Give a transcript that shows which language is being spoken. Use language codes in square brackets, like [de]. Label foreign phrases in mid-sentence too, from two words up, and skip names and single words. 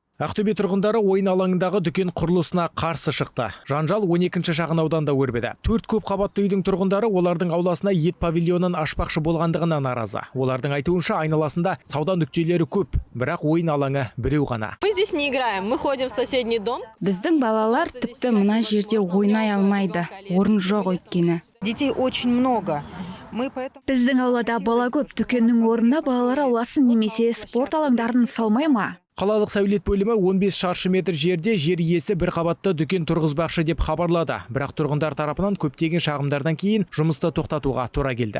[kk] Ақтөбе тұрғындары ойын алаңындағы дүкен құрылысына қарсы шықты. Жанжал 12-ші шағын ауданда өрбеді. 4 көп қабатты үйдің тұрғындары олардың ауласына ет павильонын ашпақшы болғандығына наразы. Олардың айтуынша айналасында сауда нүктелері көп, бірақ ойын алаңы біреу ғана. [ru] Мы здесь не играем, мы ходим в соседний дом. [kk] Біздің балалар тіпті мына жерде ойнай алмайды. Орын жоқ өйткені. [ru] Детей очень много. [kk] Біздің аулада бала көп, дүкеннің орнына балалар ауласын немесе спорт алаңдарын салмай ма? Қалалық сәулет бөлімі 15 шаршы метр жерде жер иесі бір қабатты дүкен тұрғызбақшы деп хабарлады. Бірақ тұрғындар тарапынан көптеген шағымдардан кейін жұмысты тоқтатуға тура келді.